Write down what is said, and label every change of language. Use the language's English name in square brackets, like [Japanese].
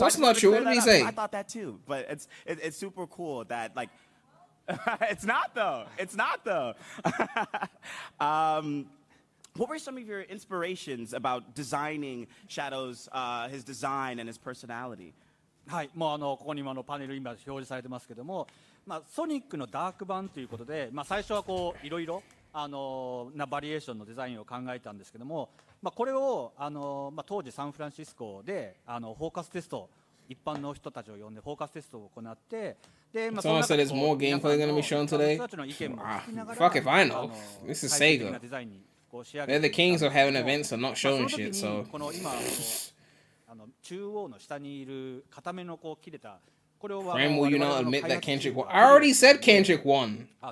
[English] What's not true? What did he say? I thought that too, but it's super cool that like. It's not though. It's not though. What were some of your inspirations about designing Shadow's his design and his personality? [Japanese] はい、もうここにもパネル今表示されてますけども、ソニックのダーク版ということで、最初はこういろいろなバリエーションのデザインを考えたんですけども、これを当時サンフランシスコでフォーカステスト、一般の人たちを呼んでフォーカステストを行って、で、 [English] Someone said there's more gameplay going to be shown today. Fuck if I know. This is Sega. They're the kings of having events and not showing shit. So. [Japanese] この今中央の下にいる固めのこう切れた。 [English] Ram, will you not admit that Kendrick won? I already said Kendrick won.